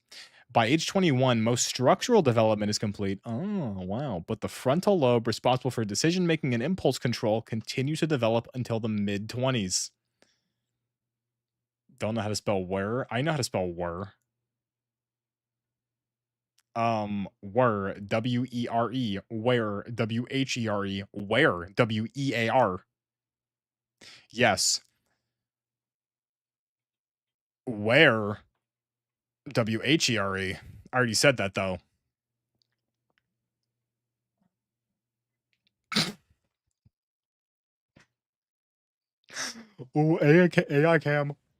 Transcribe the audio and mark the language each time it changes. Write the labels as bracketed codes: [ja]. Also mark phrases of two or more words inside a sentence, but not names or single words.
[en] By age 21, most structural development is complete. Oh, wow. But the frontal lobe, responsible for decision making and impulse control, continues to develop until the mid 20s. Don't know how to spell where. I know how to spell were. Were W-E-R-E, where W-H-E-R-E, where W-E-A-R. Yes. Where W-H-E-R-E. I already said that though. Ooh, AI cam.